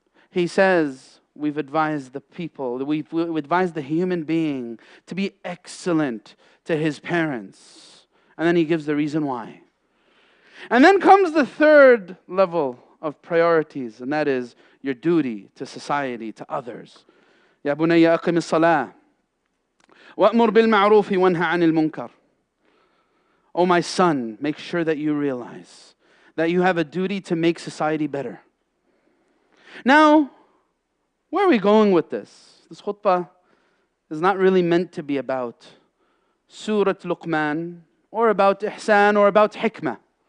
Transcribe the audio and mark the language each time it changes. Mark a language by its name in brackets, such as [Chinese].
[English] He says, we've advised the people, we've advised the human being to be excellent to his parents. And then he gives the reason why. And then comes the third level of priorities, and that is your duty to society, to others. [Arabic] يا بني أقم الصلاة وأمر بالمعروف وانهى عن المنكر. [English] Oh my son, make sure that you realize that you have a duty to make society better. Now, where are we going with this? This khutbah is not really meant to be about Surah Luqman or about ihsan or about hikmah.